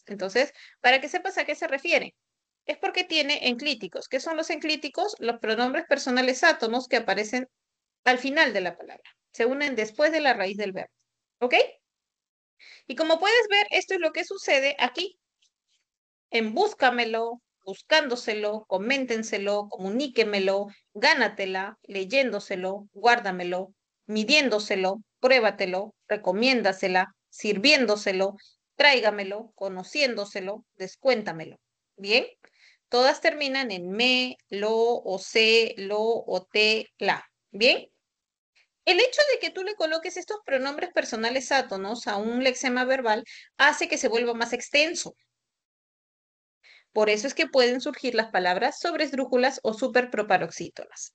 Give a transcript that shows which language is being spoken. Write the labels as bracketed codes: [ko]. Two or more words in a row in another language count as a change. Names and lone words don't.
[es] Entonces, para que sepas a qué se refiere, es porque tiene enclíticos. ¿Qué son los enclíticos? Los pronombres personales átonos que aparecen al final de la palabra. Se unen después de la raíz del verbo. ¿Ok? Y como puedes ver, esto es lo que sucede aquí. En búscamelo, buscándoselo, coméntenselo, comuníquemelo, gánatela, leyéndoselo, guárdamelo, midiéndoselo, pruébatelo, recomiéndasela, sirviéndoselo, tráigamelo, conociéndoselo, descuéntamelo. ¿Bien? Todas terminan en me, lo, o se, lo, o te, la. ¿Bien? El hecho de que tú le coloques estos pronombres personales átonos a un lexema verbal hace que se vuelva más extenso. Por eso es que pueden surgir las palabras sobresdrújulas o superproparoxítonas.